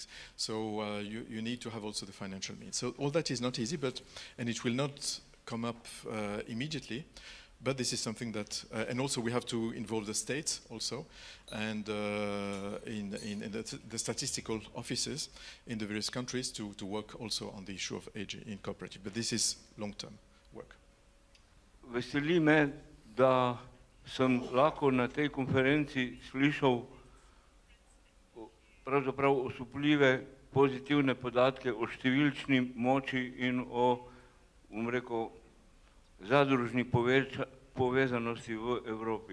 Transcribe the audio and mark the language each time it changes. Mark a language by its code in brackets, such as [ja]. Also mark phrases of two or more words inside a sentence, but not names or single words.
[en] So you need to have also the financial means. So all that is not easy, and it will not come up immediately. But this is something that, and also we have to involve the states also, and in the statistical offices in the various countries to work also on the issue of age in cooperative. But this is long-term work. [sl] Veseli me, da sem lahko na tej konferenci slišal pravzaprav osupljive pozitivne podatke o številčni moči in o, bom rekel, zadružni povezanosti v Evropi.